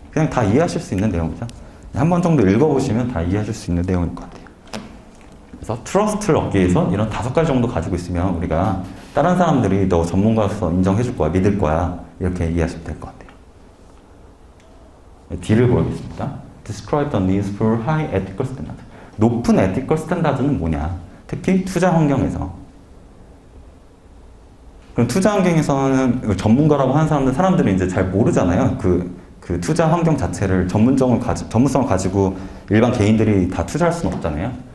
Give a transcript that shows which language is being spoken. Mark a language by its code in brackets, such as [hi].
[ko] 그냥 다 이해하실 수 있는 내용이죠. 한 번 정도 읽어보시면 다 이해하실 수 있는 내용일 것 같아요. 그래서 트러스트를 얻기 위해서 이런 5가지 정도 가지고 있으면 우리가 다른 사람들이 너 전문가로서 인정해 줄 거야, 믿을 거야 이렇게 이해하시면 될 것 같아요. D를 보겠습니다. [en] Describe the needs for high ethical standard. [ko] 높은 ethical standard는 뭐냐? 특히 투자 환경에서. 그럼 투자 환경에서는 전문가라고 하는 사람들은 이제 잘 모르잖아요. 그 투자 환경 자체를 전문성을 가지고 일반 개인들이 다 투자할 수는 없잖아요.